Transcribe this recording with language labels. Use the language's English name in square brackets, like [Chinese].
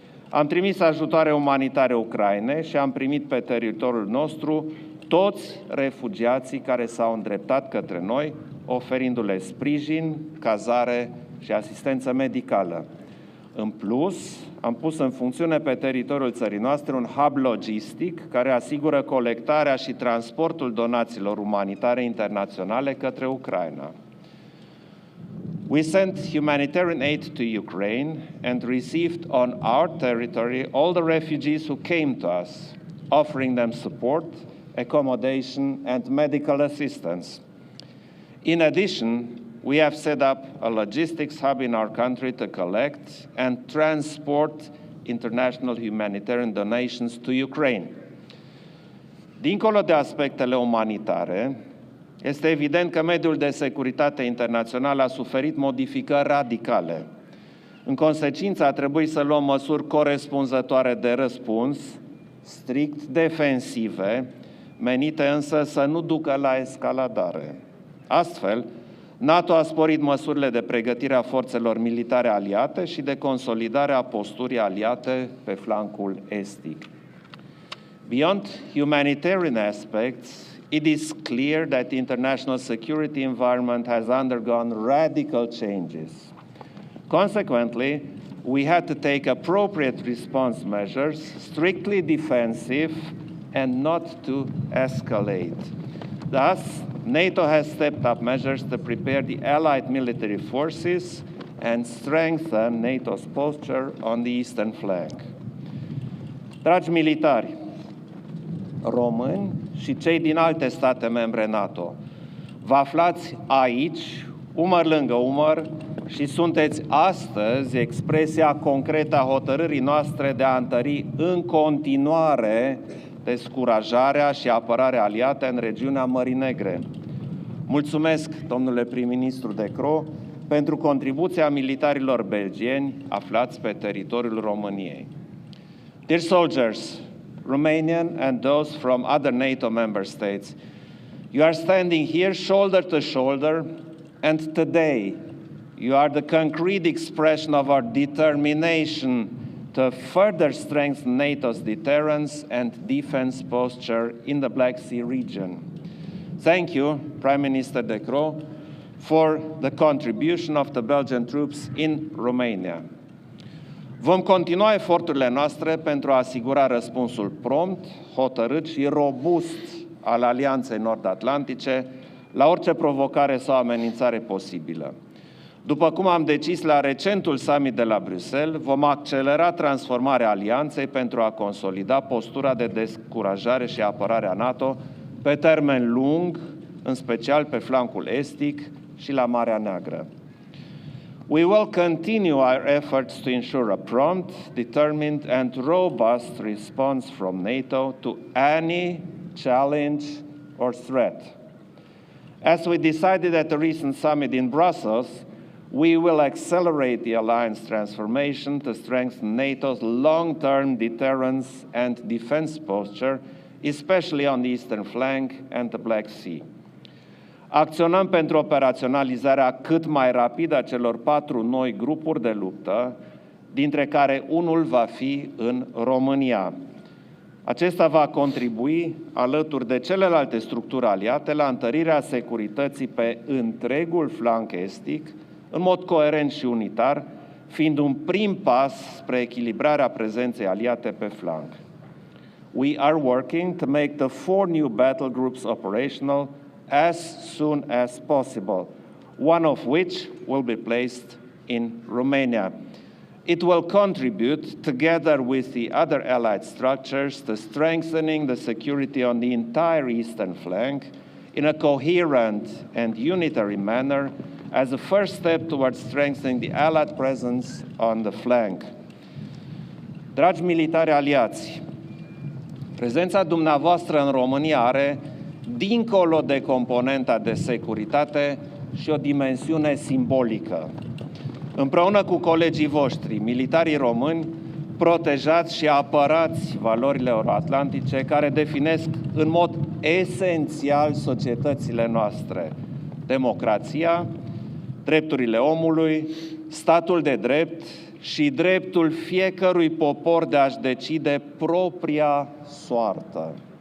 [Romanian] Am trimis ajutoare umanitare Ucrainei și am primit pe teritoriul nostru toți refugiații care s-au îndreptat către noi, oferindu-le sprijin, cazare și asistență medicală. În plus, am pus în funcțiune pe teritoriul țării noastre un hub logistic care asigură colectarea și transportul donațiilor umanitare internaționale către Ucraina. [English] We sent humanitarian aid to Ukraine and received on our territory all the refugees who came to us, offering them support, accommodation, and medical assistance. In addition, we have set up a logistics hub in our country to collect and transport international humanitarian donations to Ukraine. [Romanian] Dincolo de aspectele umanitare, este evident că mediul de securitate internațional a suferit modificări radicale. În consecință, a trebuit să luăm măsuri corespunzătoare de răspuns, strict defensive, menite însă să nu ducă la escaladare. Astfel, NATO a sporit măsurile de pregătire a forțelor militare aliate și de consolidare a posturii aliate pe flancul estic. [English] Beyond humanitarian aspects, it is clear that the international security environment has undergone radical changes. Consequently, we had to take appropriate response measures, strictly defensive and not to escalate. Thus, NATO has stepped up measures to prepare the allied military forces and strengthen NATO's posture on the eastern flank. [Romanian] Dragi militari, români și cei din alte state membre NATO, vă aflați aici, umăr lângă umăr, și sunteți astăzi expresia concretă a hotărârii noastre de a întări în continuare descurajarea și apărarea aliată în regiunea Mării Negre. Mulțumesc, domnule prim-ministru de Croo, pentru contribuția militarilor belgieni aflați pe teritoriul României. [English] Dear soldiers, Romanian and those from other NATO member states, you are standing here shoulder to shoulder, and today you are the concrete expression of our determination to further strengthen NATO's deterrence and defense posture in the Black Sea region. Thank you, Prime Minister De Croo, for the contribution of the Belgian troops in Romania. [Romanian] Vom continua eforturile noastre pentru a asigura răspunsul prompt, hotărât și robust al Alianței Nord-Atlantice la orice provocare sau amenințare posibilă. După cum am decis la recentul summit de la Bruxelles, vom accelera transformarea alianței pentru a consolida postura de descurajare și apărare a NATO pe termen lung, în special pe flancul estic și la Marea Neagră. [English] We will continue our efforts to ensure a prompt, determined and robust response from NATO to any challenge or threat. As we decided at the recent summit in Brussels, we will accelerate the alliance transformation to strengthen NATO's long-term deterrence and defense posture, especially on the eastern flank and the Black Sea. [Romanian] Acționăm pentru operaționalizarea cât mai rapidă a celor 4 noi grupuri de luptă, dintre care unul va fi în România. Acesta va contribui, alături de celelalte structuri aliate, la întărirea securității pe întregul flanc estic, în mod coerent și unitar, fiind un prim pas spre echilibrarea prezenței aliate pe flanc. [English] We are working to make the 4 new battle groups operational as soon as possible, one of which will be placed in Romania. It will contribute, together with the other allied structures, to strengthening the security on the entire eastern flank in a coherent and unitary manner as a first step towards strengthening the allied presence on the flank. [Romanian] Dragi militari aliați, prezența dumneavoastră în România are, dincolo de componenta de securitate, și o dimensiune simbolică. Împreună cu colegii voștri, militarii români, protejați și apărați valorile euroatlantice care definesc în mod esențial societățile noastre: democrația, drepturile omului, statul de drept și dreptul fiecărui popor de a-și decide propria soartă.